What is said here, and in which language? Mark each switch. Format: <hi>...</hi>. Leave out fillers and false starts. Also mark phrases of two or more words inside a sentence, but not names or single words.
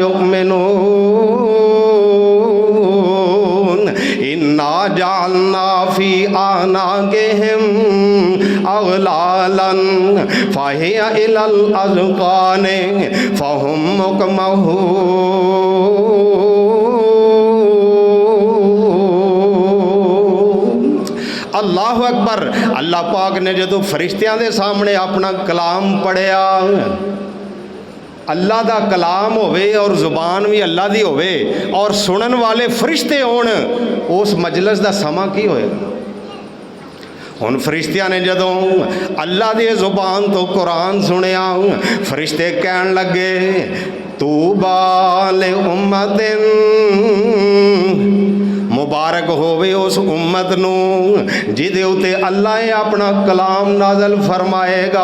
<ar>يؤمنون إنا جعلنا في أعناقهم أغلالا فهي إلى الأذقان فهم مقمحون. اللہ اکبر.</ar> <pa>اللہ پاک نے جو فرشتیاں دے سامنے اپنا کلام پڑھیا، اللہ دا کلام ہووے تے زبان وی اللہ دی ہووے تے سنن والے فرشتے ہون، اس مجلس دا سماں کی ہوئے گا? ہن فرشتیاں نے جدوں اللہ دی زبان توں قرآن سنیا، فرشتے کہن لگے</pa> <ar>طوبى لأمة,</ar> <pa>مبارک ہووے اس امت نوں جیدے اتے اللہ اپنا کلام نازل فرمائے گا.</pa>